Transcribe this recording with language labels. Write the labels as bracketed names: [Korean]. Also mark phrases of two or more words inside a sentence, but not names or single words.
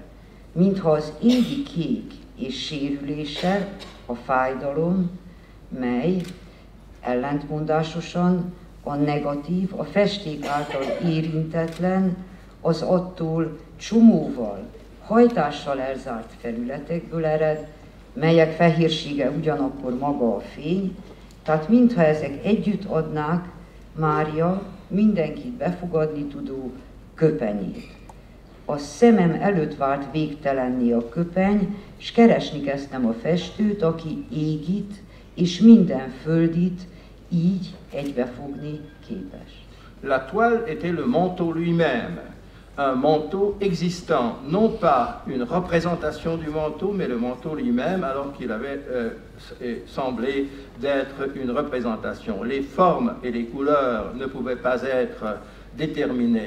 [Hungarian] Mintha az égi kék és sérülése, a fájdalom, mely ellentmondásosan a negatív, a festék által érintetlen, az attól csomóval, hajtással elzárt felületekből ered, melyek fehérsége ugyanakkor maga a fény, tehát mintha ezek együtt adnák Mária mindenkit befogadni tudó köpenyét. A szemem előtt vált végtelenné a köpeny, s keresni kezdtem a festőt, aki égit és minden földit így egybefogni képes. [French] La toile était le manteau lui-même, un manteau existant, non pas une représentation du manteau, mais le manteau lui-même, alors qu'il avait semblé d'être une représentation. Les formes et les couleurs ne pouvaient pas être déterminées.